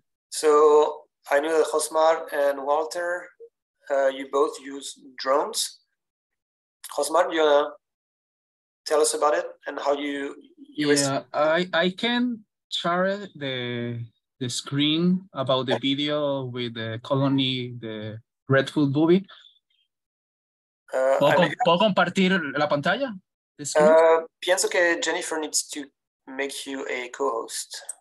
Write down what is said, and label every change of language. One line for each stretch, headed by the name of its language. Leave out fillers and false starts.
English: So I know that Josmar and Walter, you both use drones. Josmar, do you want to tell us about it and how you Yeah, I can share the screen about the video with the colony, the Redfoot Boobie.
Spanish: ¿Puedo compartir la pantalla? Pienso que
English: Jennifer needs to make you a co-host.